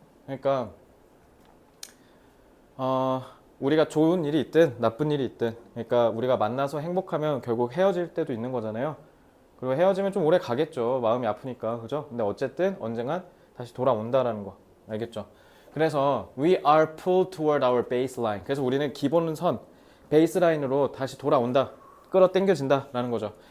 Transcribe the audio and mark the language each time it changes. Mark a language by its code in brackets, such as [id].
[ko] 그러니까 우리가 좋은 일이 있든 나쁜 일이 있든, 그러니까 우리가 만나서 행복하면 결국 헤어질 때도 있는 거잖아요. 그리고 헤어지면 좀 오래 가겠죠. 마음이 아프니까. 그죠? 근데 어쨌든 언젠간 다시 돌아온다라는 거. 알겠죠? 그래서 [en] we are pulled toward our baseline. [ko] 그래서 우리는 기본선, 베이스라인으로 다시 돌아온다. 끌어당겨진다라는 거죠.